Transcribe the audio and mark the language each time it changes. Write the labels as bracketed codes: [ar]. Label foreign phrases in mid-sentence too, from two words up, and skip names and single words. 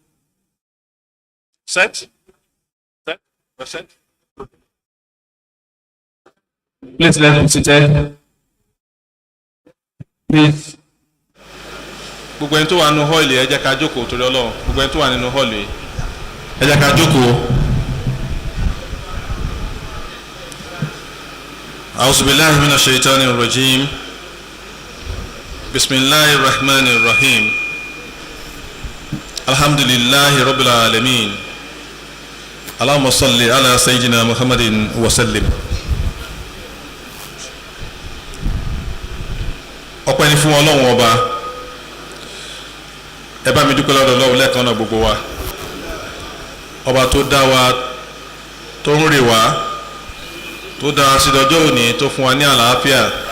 [en] Set? Set? We're set? Please let's be seated. Please. [yo] Gbogbo ẹni tó wà nínú hall ẹ jẹ́ ká jókòó torí Ọlọ́run. Gbogbo ẹni tó wà nínú hall ẹ jẹ́ ká jókòó. [ar] أعوذ بالله من الشيطان الرجيم. بسم الله الرحمن الرحيم. الحمد لله رب العالمين. اللهم صل على سيدنا محمد وسلم. [yo] Ọpẹ́ ni fún Ọlọ́run ọba. Ẹ bá mi dúpẹ́ lọ́dọ̀ Ọlọ́run lẹ́ẹ̀kan náà gbogbo wa. Ọba tó dá wa, tó ń rè wá, tó dá wa sí dọjọ́ òní, tó fún wa ní àlàáfíà.